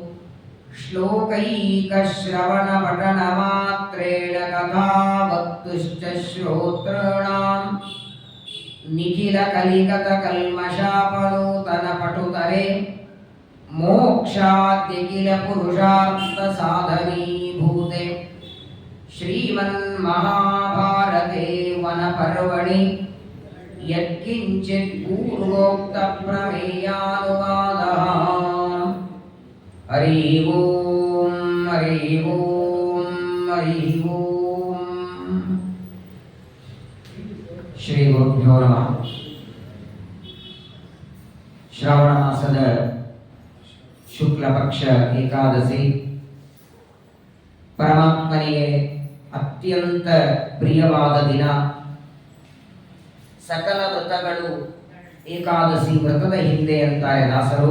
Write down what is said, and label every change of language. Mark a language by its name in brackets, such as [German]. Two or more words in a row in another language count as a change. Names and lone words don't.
[Sanskrit] श्लोकैकश्रवणपठनमात्रेण कथा वक्तुश्च श्रोतॄणां निखिलकलिकतकल्मषापनूतनपटुतरे मोक्षाद्यखिलपुरुषार्थसाधनीभूते श्रीमन्महाभारते वनपर्वणि यत्किञ्चित् पूर्वोक्तप्रमेयानुवादः। हरि ओम हरि ओम हरि ओम। ಶ್ರೀ ಗುರುಭ್ಯೋ ನಮಃ. [Kannada] ಶ್ರಾವಣ ಮಾಸದ ಶುಕ್ಲ ಪಕ್ಷ ಏಕಾದಶಿ ಪರಮಾತ್ಮನಿಗೆ ಅತ್ಯಂತ ಪ್ರಿಯವಾದ ದಿನ. ಸಕಲ ವ್ರತಗಳು ಏಕಾದಶಿ ವ್ರತದ ಹಿಂದೆ ಅಂತಾರೆ ದಾಸರು.